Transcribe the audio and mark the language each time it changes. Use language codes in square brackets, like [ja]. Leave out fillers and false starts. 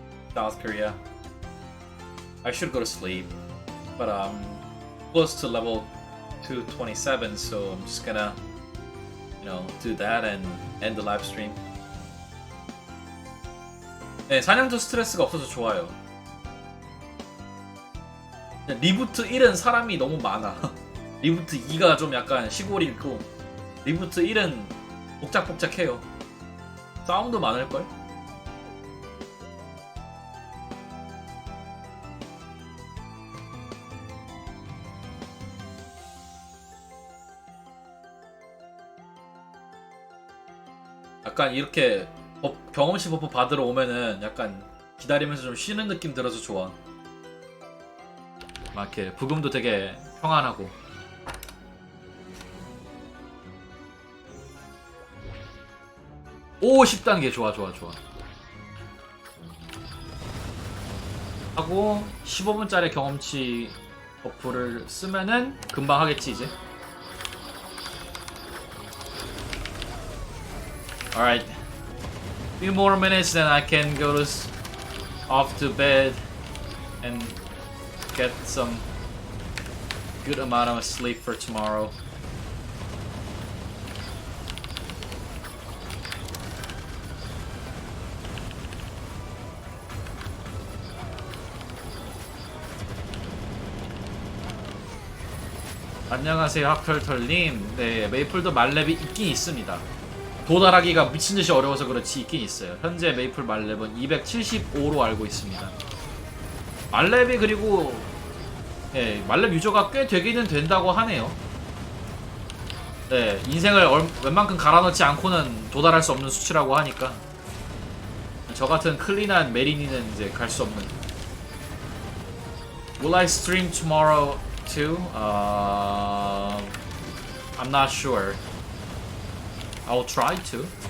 [en] South Korea. I should go to sleep, but close to level 227, so I'm just gonna, do that and end the live stream. [ko] 네, 사냥도 스트레스가 없어서 좋아요. 리부트 1은 사람이 너무 많아. 리부트 2가 좀 약간 시골이고, 리부트 1은 복작복작해요. 싸움도 많을걸? 약간 이렇게 경험치 버프 받으러 오면은 약간 기다리면서 좀 쉬는 느낌 들어서 좋아. 막 이렇게 부금도 되게 평안하고. 오, 10단계 좋아. 하고 15분짜리 경험치 버프를 쓰면은 금방 하겠지 이제. [en] Alright, few more minutes then I can go off to bed and get some good amount of sleep for tomorrow. [ko] 안녕하세요 학털털님. 네, 메이플도 말렙이 있긴 있습니다. 도달하기가 미친듯이 어려워서 그렇지 있긴 있어요. 현재 메이플 말렙은 275로 알고 있습니다. 말렙이 그리고 말렙 유저가 꽤 되기는 된다고 하네요. 네, 인생을 웬만큼 갈아넣지 않고는 도달할 수 없는 수치라고 하니까 저 같은 클린한 메리니는 이제 갈 수 없는. [en] Will I stream tomorrow too? I'm not sure. I'll try to.